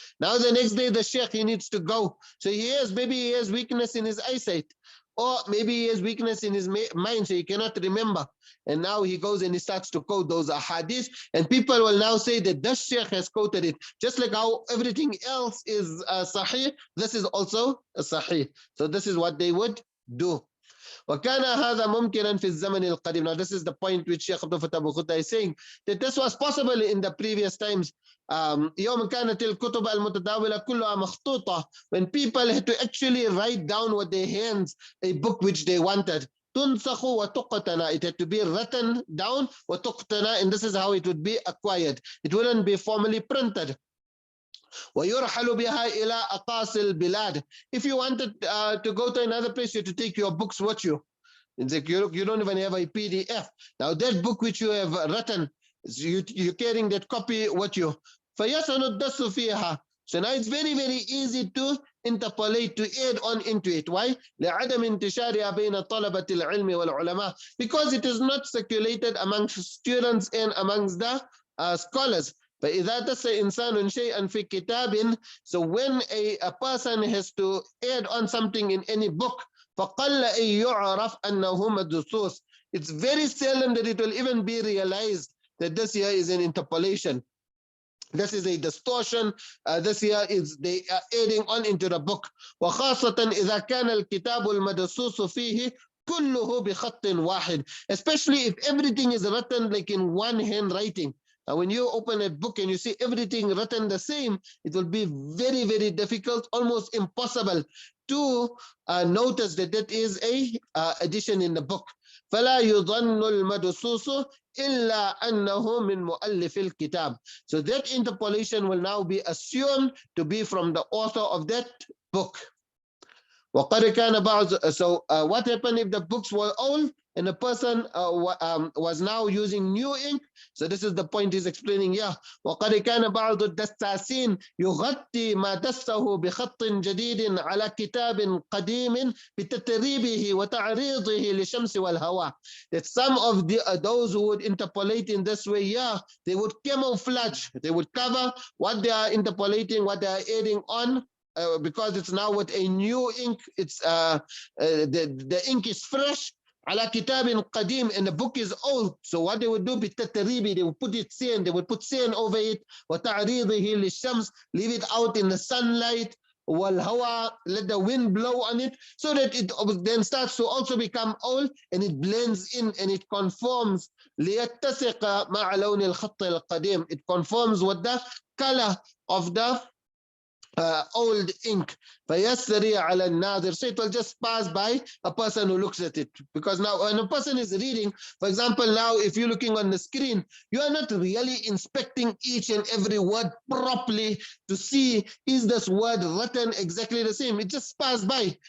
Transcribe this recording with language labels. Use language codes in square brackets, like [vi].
[en] Now the next day, the Shaykh, he needs to go. So maybe he has weakness in his eyesight, or maybe he has weakness in his mind, so he cannot remember. And now he goes and he starts to quote those ahadith, and people will now say that this Shaykh has quoted it. Just like how everything else is sahih, this is also sahih. So this is what they would do. [ar] وكان هذا ممكنا في الزمن القديم. [en] Now this is the point which Shaykh Abd Abu Ghuddah is saying, that this was possible in the previous times. [ar] يوم كانت الكتب المتداولة كلها مخطوطة, [en] when people had to actually write down with their hands a book which they wanted. [ar] تنسخ وتقتنى, [en] it had to be written down, [ar] وتقتنى, [en] and this is how it would be acquired. It wouldn't be formally printed. [ar] ويرحل بها إلى أقاصي البلاد. [en] If you wanted to go to another place, you have to take your books with you. It's like you don't even have a PDF. Now that book which you have written, you're carrying that copy with you. [ar] فيسن الدس فيها. [en] So now it's very, very easy to interpolate, to add on into it. Why? [ar] لعدم انتشارها بين طلبة العلم والعلماء. [en] Because it is not circulated amongst students and amongst the scholars. [ar] فإذا دس إنسان شيئا في كتاب, [en] so when a person has to add on something in any book, [ar] فقل أن يعرف أنه مدسوس. [en] It's very seldom that it will even be realized that this here is an interpolation. This is a distortion. This here is they are adding on into the book. [ar] وخاصة إذا كان الكتاب المدسوس فيه كله بخط واحد. [en] Especially if everything is written like in one handwriting. When you open a book and you see everything written the same, it will be very, very difficult, almost impossible to notice that that is a addition in the book. [ar] فلا يظن المدسوس إلا أنه من مؤلف الكتاب. [en] So that interpolation will now be assumed to be from the author of that book. [ar] وقد كان بعض. [en] So what happened if the books were old and the person was now using new ink? So this is the point he's explaining here. [ar] وقد كان بعض الدساسين يغطي ما دسه بخط جديد على كتاب قديم بتتريبه وتعريضه للشمس والهواء. [en] That some of those who would interpolate in this way, yeah, they would camouflage, they would cover what they are interpolating, what they are adding on. Because it's now with a new ink, it's the ink is fresh. [ar] على كتاب قديم, [en] and the book is old. So what they would do, [ar] بالتتريب, [en] they would put it sand, they would put sand over it. [ar] وتعريضه للشمس, [en] leave it out in the sunlight. [ar] والهواء, [en] let the wind blow on it, so that it then starts to also become old, and it blends in and it conforms. [ar] ليتسق مع لون الخط القديم. [en] It conforms with the color of the old ink. [ar] فيسري على الناظر. [en] So it will just pass by a person who looks at it. Because now when a person is reading, for example, now if you're looking on the screen, you are not really inspecting each and every word properly to see, is this word written exactly the same? It just passes by.